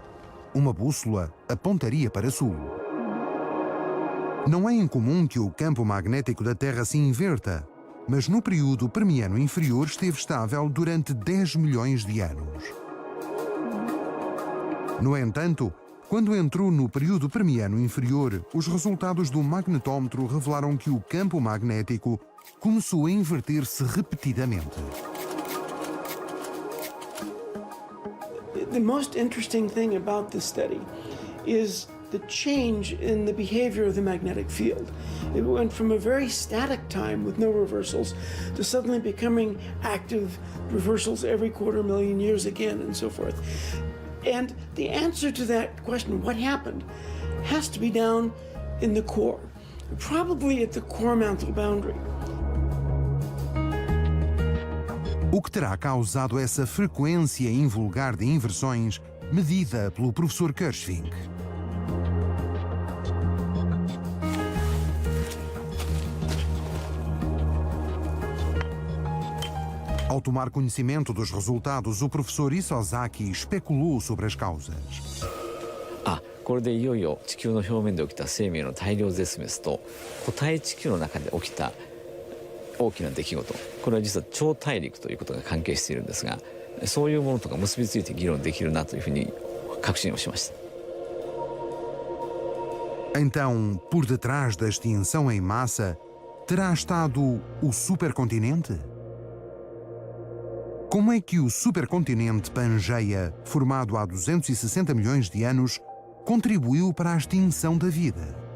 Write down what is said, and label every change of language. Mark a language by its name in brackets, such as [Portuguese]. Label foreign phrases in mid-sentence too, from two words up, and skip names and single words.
[Portuguese] Uma bússola apontaria para sul. Não é incomum que o campo magnético da Terra se inverta, mas no período Permiano inferior esteve estável durante 10 milhões de anos. No entanto, quando entrou no período Permiano inferior, os resultados do magnetômetro revelaram que o campo magnético começou a inverter-se repetidamente. [English] The most interesting thing about this study is the change in the behavior of the magnetic field. It went from a very static time with no reversals to suddenly becoming active reversals every 250,000 years again, and so forth. And the answer to that question, what happened, has to be down in the core, probably at the core mantle boundary. [Portuguese] O que terá causado essa frequência invulgar de inversões medida pelo professor Kirschvink? Ao tomar conhecimento dos resultados, o professor Isozaki especulou sobre as causas. [Japanese] これでいよいよ地球の表面で起きた生命の大量絶滅と固体地球の中で起きた大きな出来事、これは実は超大陸ということが関係しているんですが、そういうものとか結びついて議論できるなというふうに確信をしました。 [Portuguese] Então, por detrás da extinção em massa, terá estado o supercontinente? Como é que o supercontinente Pangeia, formado há 260 milhões de anos, contribuiu para a extinção da vida?